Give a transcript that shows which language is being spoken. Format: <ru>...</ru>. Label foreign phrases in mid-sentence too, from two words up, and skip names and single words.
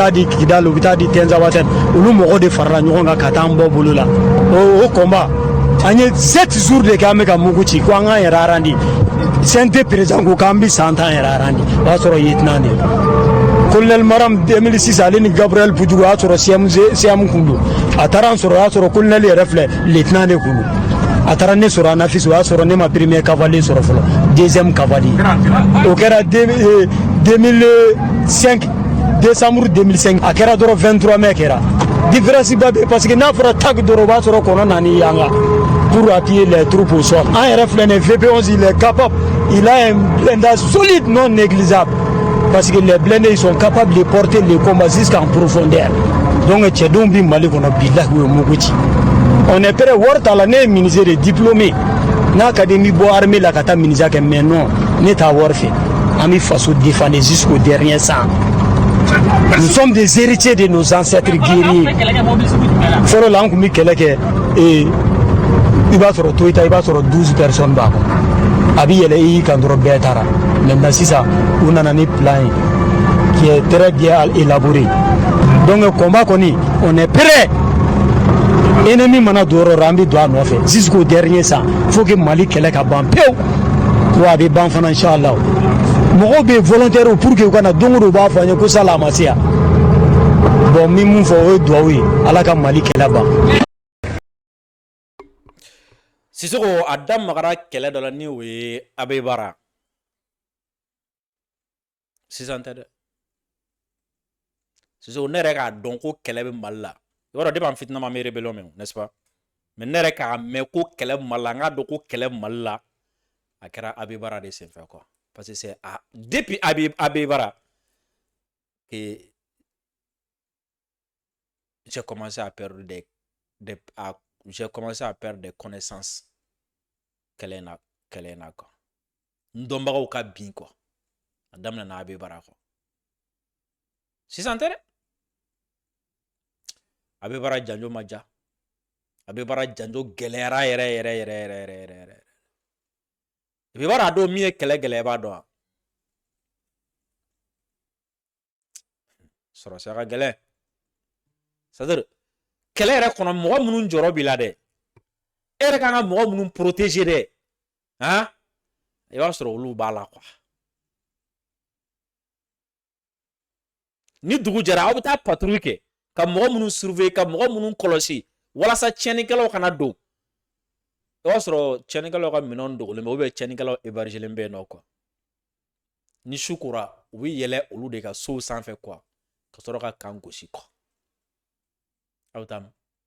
<bm>taa di Kidal o bɛ taa di Tinzawatène olu mɔgɔw de farala ɲɔgɔn kan ka taa an bɔ bolo la o combat an ye</bm> <fr>7 jours</fr> <bm>de kɛ an bɛ ka mugu ci ko an k'an yɛrɛ arandi CNT président ko k'an bɛ san tan yɛrɛ arandi o y'a sɔrɔ</bm> <fr>lieutenant de colonel</fr> <bm>Maram 2006 ale ni Gabriel Pujugu o y'a sɔrɔ CM kun don a taara an sɔrɔ o y'a sɔrɔ colonel yɛrɛ filɛ lieutenant de kun don a taara ne sɔrɔ Anafis o y'a sɔrɔ ne ma</bm> <fr>premier cavalier</fr> <bm>sɔrɔ fɔlɔ</bm> <fr>deuxième cavalier</fr> <bm>o kɛra 2005 décembre 2005 a kɛra dɔrɔn 23 mai kɛra différence ba bɛ parce que n'a fɔra TAC dɔrɔn o b'a sɔrɔ kɔnɔ nani yanga</bm> <fr>pour appuyer les troupes au sol</fr> <bm>an yɛrɛ filɛ nin VP11</bm> <fr>il est capable il a un blindage solide non négligeable parce que les blindés ils sont capables de porter les combats jusqu'en profondeur</fr> <bm>donc cɛdenw bi Mali kɔnɔ bilahi o ye mugu ci</bm> <fr>on est prêt</fr> <bm>wari t'a la ne ye</bm> <fr>ministre de diplômé</fr> <bm>n'a ka di n bɛ bɔ armée la ka taa ministère kɛ</bm> <fr>mais non</fr> <bm>ne t'a wari fɛ an bɛ faso défendre</bm> <fr>jusqu'au dernier sang. Nous sommes des héritiers de nos ancêtres guerriers.</fr> <bm>Fɔlɔ la an tun bɛ kɛlɛ kɛ i b'a sɔrɔ Toyota i b'a sɔrɔ 12 personnes b'a kɔnɔ a bɛ yɛlɛ i y'i kan dɔrɔn bɛɛ taara maintenant sisan u nana ni plan ye</bm> <fr>qui est très bien élaboré</fr> <bm>donc combat kɔni</bm> <fr>on est prêt</fr> <bm>ennemi mana don yɔrɔ o yɔrɔ an bɛ don a nɔfɛ</bm> <fr>jusqu'au dernier sang faut que</fr> <bm>Mali kɛlɛ ka ban pewu wa a bɛ ban fana inchallah mɔgɔw bɛ volontaire</bm> <fr>pour que</fr> <bm>u kana don o don u b'a fɔ an ye ko sala a ma se yan bon min mun fɔ o ye duwawu ye Ala ka Mali kɛlɛ ban. Sisoko a da magara kɛlɛ dɔ la ni o ye Abe Bara sisan tɛ dɛ Sisoko ne yɛrɛ k'a dɔn ko kɛlɛ bɛ Mali la i b'a dɔn depuis an fitinama an bɛ rébellion mɛn</bm> <fr>n'est-ce pas</fr> <bm>mais ne yɛrɛ k'a mɛn ko kɛlɛ bɛ Mali la n k'a dɔn ko kɛlɛ bɛ Mali la a kɛra Abe Bara de senfɛ quoi</bm> <fr>parce que c'est depuis Abe Bara que j'ai commencé à perdre j'ai commencé à perdre des connaissances</fr> <bm>kɛlɛ in na quoi n dɔnbagaw ka bin quoi a daminɛna Abe Bara quoi sisan tɛ dɛ Abe Bara janjo ma ja Abe Bara janjo gɛlɛyara yɛrɛ Abe Bara a don min ye kɛlɛ gɛlɛya b'a dɔn wa sɔrɔsiya ka gɛlɛn</bm> <fr>c'est-à-dire</fr> <bm>kɛlɛ yɛrɛ kɔnɔ mɔgɔ minnu jɔrɔ b'i la dɛ e yɛrɛ kan ka mɔgɔ minnu protéger dɛ han i b'a sɔrɔ olu b'a la quoi ni dugu jɛra aw bɛ taa patrouille kɛ ka mɔgɔ minnu surveiller ka mɔgɔ minnu kɔlɔsi walasa tiɲɛnikɛlaw kana don i b'a sɔrɔ tiɲɛnikɛlaw ka minɛnw dogolen bɛ</bm> <fr>ou bien</fr> <bm>tiɲɛnikɛlaw hébergelen bɛ yen nɔ quoi ni su kora u bɛ yɛlɛ olu de ka sow sanfɛ quoi ka sɔrɔ ka kan gosi quoi aw t'a mɛn</bm>